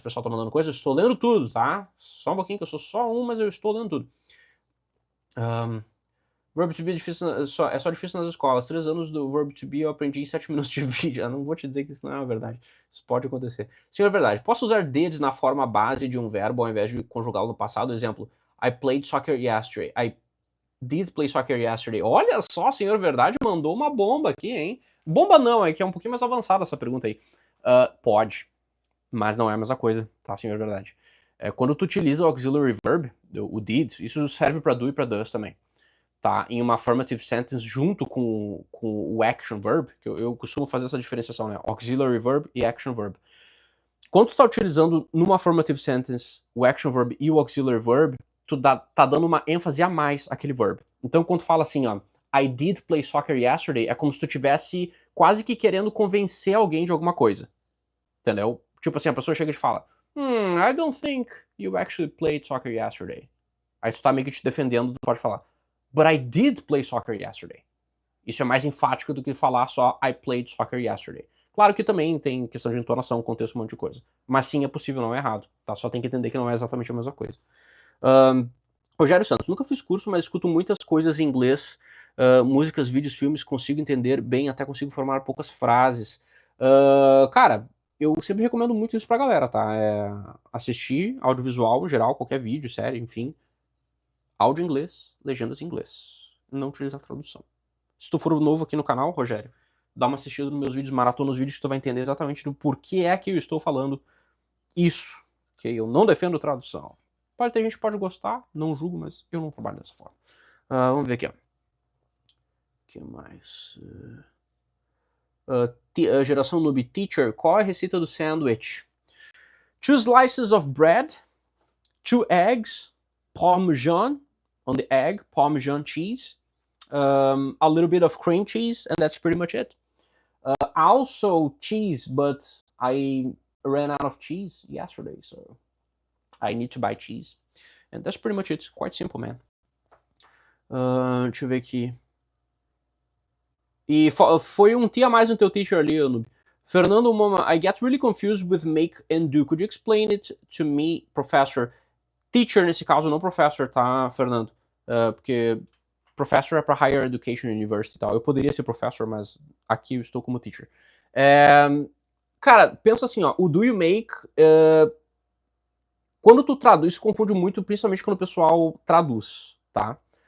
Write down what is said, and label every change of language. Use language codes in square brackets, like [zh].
[pt] O pessoal tá mandando coisa. Eu estou lendo tudo, tá? Só um pouquinho, que eu sou só um, mas eu estou lendo tudo. Verb to be é difícil, é só difícil nas escolas. 3 anos do verb to be eu aprendi em 7 minutos de vídeo. Eu não vou te dizer que isso não é uma verdade. Isso pode acontecer. Senhor, verdade. Posso usar did na forma base de um verbo ao invés de conjugá-lo no passado? [en] Exemplo, I played soccer yesterday. I did play soccer yesterday. [pt] Olha só, senhor verdade mandou uma bomba aqui, hein? Bomba não, é que é um pouquinho mais avançada essa pergunta aí. Pode, mas não é a mesma coisa, tá, senhor verdade? Quando tu utiliza o auxiliary verb, o did, isso serve para do e para does também. Tá, em uma affirmative sentence junto com o action verb, que eu costumo fazer essa diferenciação, né? Auxiliary verb e action verb. Quando tu tá utilizando numa affirmative sentence o action verb e o auxiliary verb, tu tá dando uma ênfase a mais àquele verb. Então, quando tu fala assim, ó, [en] I did play soccer yesterday, [pt] é como se tu tivesse quase que querendo convencer alguém de alguma coisa. Entendeu? Tipo assim, a pessoa chega e te fala, [en] I don't think you actually played soccer yesterday. [pt] Aí tu tá meio que te defendendo, tu pode falar, [en] but I did play soccer yesterday. [pt] Isso é mais enfático do que falar só [en] I played soccer yesterday. [pt] Claro que também tem questão de entonação, contexto, um monte de coisa. Mas sim, é possível, não é errado. Tá? Só tem que entender que não é exatamente a mesma coisa. Rogério Santos, nunca fiz curso, mas escuto muitas coisas em inglês. Músicas, vídeos, filmes, consigo entender bem, até consigo formar poucas frases. Cara, eu sempre recomendo muito isso pra galera, tá? Assistir audiovisual, em geral, qualquer vídeo, série, enfim. Áudio em inglês, legendas em inglês. Não utilizar tradução. Se tu for novo aqui no canal, Rogério, dá uma assistida nos meus vídeos, maratona nos vídeos, que tu vai entender exatamente do porquê é que eu estou falando isso. Que eu não defendo tradução. Pode ter gente que pode gostar, não julgo, mas eu não trabalho dessa forma. Vamos ver aqui, ó. O que mais? Geração noob teacher, qual é a receita do sandwich? [en] 2 slices of bread, 2 eggs, parmesan on the egg, parmesan cheese, a little bit of cream cheese, and that's pretty much it. Also cheese, but I ran out of cheese yesterday, so I need to buy cheese. And that's pretty much it. Quite simple, man. [pt] Deixa eu ver aqui. E foi um tia a mais no teu teacher ali, Noob. [en] Fernando Moma, I get really confused with make and do. Could you explain it to me, professor? [pt] Teacher nesse caso, não professor, tá, Fernando? Porque professor é para Higher Education University e tal. Eu poderia ser professor, mas aqui eu estou como teacher. Cara, pensa assim, ó, o do you make, quando tu traduz, isso confunde muito, principalmente quando o pessoal traduz, tá?